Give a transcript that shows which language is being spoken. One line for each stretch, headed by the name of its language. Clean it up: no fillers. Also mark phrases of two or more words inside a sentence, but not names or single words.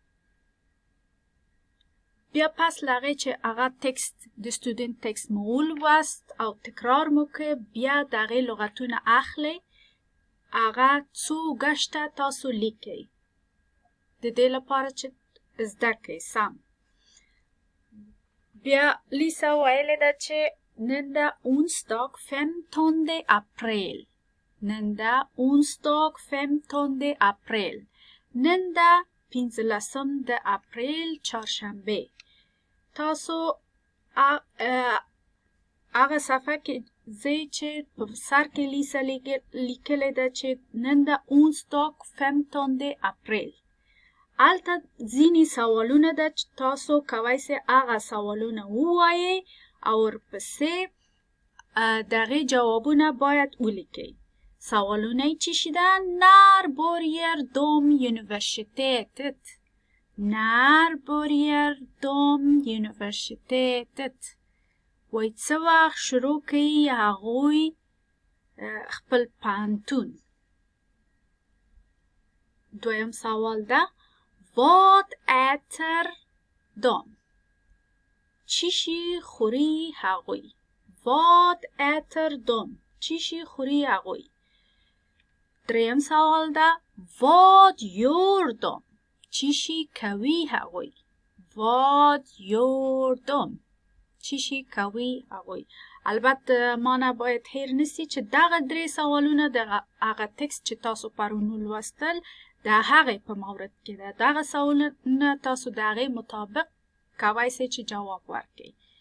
Pashto: بیا پس له هغې چې هغه تکست د سټوډنټ تکست مو ولوست او تکرار مو کړ بیا د هغې لغتونه اخلئ، هغه څو ګشته تاسو لیکئ د دې لپاره چې زده کړئ سم. بیا لیسا ویلی ده چې نن ده
Swedish: onsdag 15 april،
Pashto: نن ده
Swedish: onsdag 15 april،
Pashto: نن ده 15 د اپریل چهارشنبه. تاسو هغه صفحه کې ځئ چې په سر کې لیسا لیکلی ده چې نن ده
Swedish: onsdag 15 april.
Pashto: هلته ځینې سوالونه ده چې تاسو کوی سئ هغه سوالونه ووایئ او ورپسې د هغې جوابونه باید ولیکئ. سوالونه یې چی ده
Swedish: när börjar de universitetet، när börjar de universitetet،
Pashto: وایي څه وخت شروع کوي هغوی خپل پوهنتون. دویم سوال ده
Swedish: vad äter de،
Pashto: چی خوري هغوی،
Swedish: vad äter de،
Pashto: چی خوري هغوی. دریم سوال ده
Swedish: vad gör de،
Pashto: چی شي کوي هغوی.
English: What you're doing.
Pashto: چی شي کوي هغوی. البته ما نه باید هیر نسی چې دغه درې سوالونه د هغه تکست چې تاسو پرونو لوستل د هغې په مورد کې ده. دغه سوالونه تاسو د هغې مطابق کوی سئ چې جواب ورکړئ.